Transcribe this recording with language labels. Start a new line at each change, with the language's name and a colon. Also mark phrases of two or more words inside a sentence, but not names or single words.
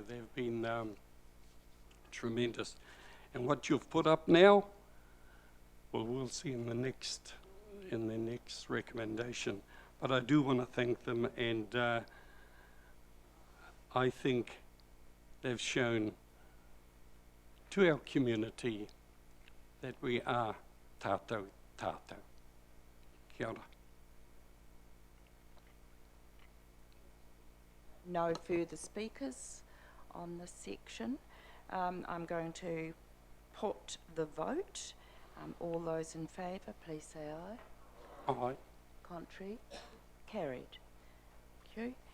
English: They've been tremendous. And what you've put up now, well, we'll see in the next recommendation. But I do want to thank them, and I think they've shown to our community that we are
Māori: tātou tātou. Kia ora.
English: No further speakers on this section. I'm going to put the vote. All those in favour, please say aye. Aye. Contrary? Carried. Thank you.